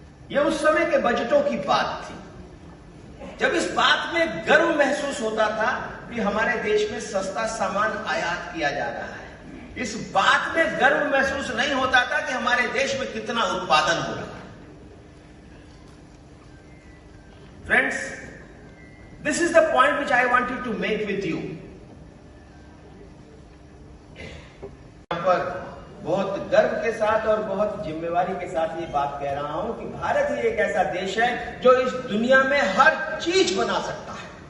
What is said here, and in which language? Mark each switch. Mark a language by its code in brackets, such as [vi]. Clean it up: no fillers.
[hi] यह उस समय के बजटों की बात थी जब इस बात में गर्व महसूस होता था कि हमारे देश में सस्ता सामान आयात किया जा रहा है। इस बात में गर्व महसूस नहीं होता था कि हमारे देश में कितना उत्पादन हो रहा है। [en] Friends, this is the point which I wanted to make with you. [hi] यहां पर बहुत गर्व के साथ और बहुत जिम्मेवारी के साथ ये बात कह रहा हूं कि भारत ही एक ऐसा देश है जो इस दुनिया में हर चीज बना सकता है।